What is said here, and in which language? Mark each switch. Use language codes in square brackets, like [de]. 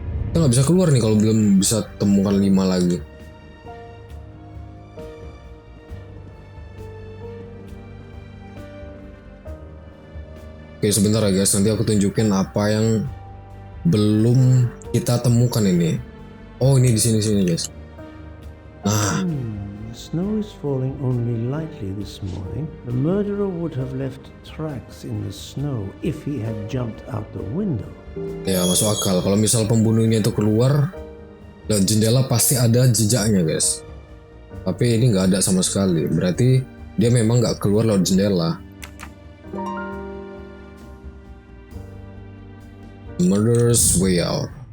[id] Kita nggak bisa keluar nih kalau belum bisa temukan 5 lagi. Oke sebentar ya guys, nanti aku tunjukin apa yang belum kita temukan ini. Oh ini di sini guys. Nah, [en] The snow is falling only lightly this morning. The murderer would have left tracks in the snow if he had jumped out the window. [id] ya masuk akal. Kalau misal pembunuhnya itu keluar lewat jendela pasti ada jejaknya guys. Tapi ini nggak ada sama sekali. Berarti dia memang nggak keluar lewat jendela. [en] Murderer's Way Out.